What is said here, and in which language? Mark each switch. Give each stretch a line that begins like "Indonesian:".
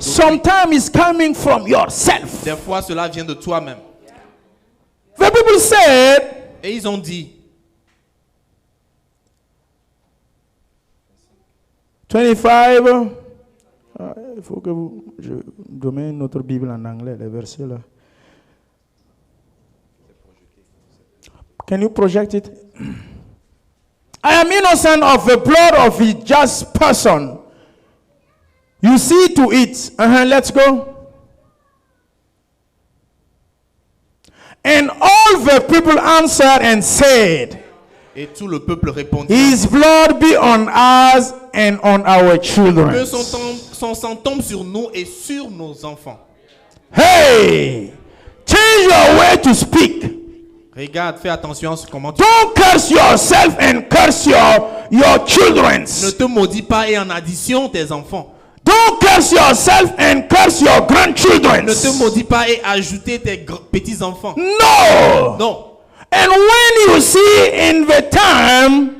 English: Sometimes it's coming from yourself.
French: Des fois, cela vient de toi-même.
English: The people said,
French: Et ils ont dit,
English: 25.
French: Il faut que je donne notre Bible en anglais, les versets là.
English: Can you project it? I am innocent of the blood of a just person. You see to it. Let's go. And all the people answered and said,
French: et tout le peuple répondit,
English: His blood be on us and on our children.
French: que son sang tombe sur nous et sur nos enfants.
English: Hey, change your way to speak.
French: Regarde, fais attention à comment tu...
English: Don't curse yourself and curse your children.
French: Ne te maudis pas et en addition tes enfants.
English: Don't curse yourself and curse your grandchildren.
French: Ne te maudis pas et ajouter tes petits-enfants.
English: No.
French: Non.
English: And when you see in the time